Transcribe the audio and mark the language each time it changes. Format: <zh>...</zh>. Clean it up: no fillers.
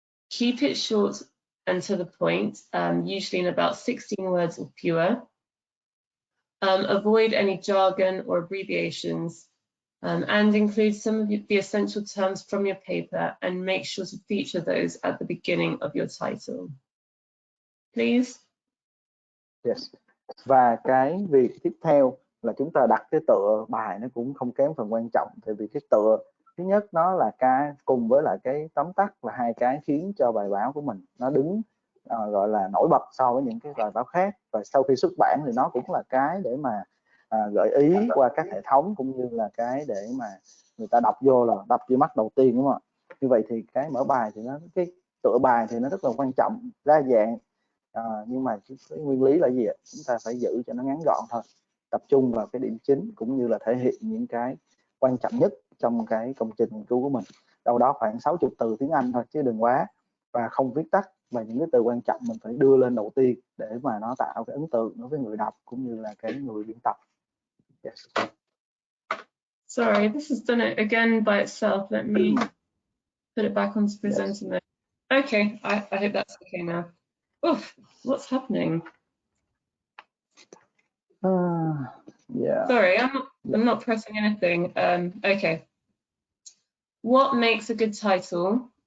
<en>Keep it short and to the point, usually in about 16 words or fewer. Avoid any jargon or abbreviations, and include some of the essential terms from your paper, and make sure to feature those at the beginning of your title. Please. Yes.</en> <vi>Và cái việc tiếp theo là chúng ta đặt cái tựa bài, nó cũng không kém phần quan trọng. Tại vì cái tựa thứ nhất nó là cái cùng với lại cái tóm tắt là hai cái khiến cho bài báo của mình nó đứng gọi là nổi bật so với những cái bài báo khác. Và sau khi xuất bản thì nó cũng là cái để mà gợi ý qua các hệ thống, cũng như là cái để mà người ta đọc vô là đập vô mắt đầu tiên, đúng không ạ? Như vậy thì cái mở bài thì nó, cái tựa bài thì nó rất là quan trọng, đa dạng. Nhưng mà cái nguyên lý là gì ạ? Chúng ta phải giữ cho nó ngắn gọn thôi, tập trung vào cái điểm chính, cũng như là thể hiện những cái quan trọng nhất trong cái công trình nghiên cứu của mình. Đâu đó khoảng 60 từ tiếng Anh thôi chứ đừng quá, và không viết tắt, và những cái từ quan trọng mình phải đưa lên đầu tiên để mà nó tạo cái ấn tượng đối với người đọc cũng như là cái người biên tập.</vi> <en>Yes. Sorry, this has done it again by itself. Let me put it back onto presenter mode. Okay, I hope that's okay now. Oof, what's happening? Yeah. Sorry, I'm not pressing anything. Okay. What makes a good title?</en>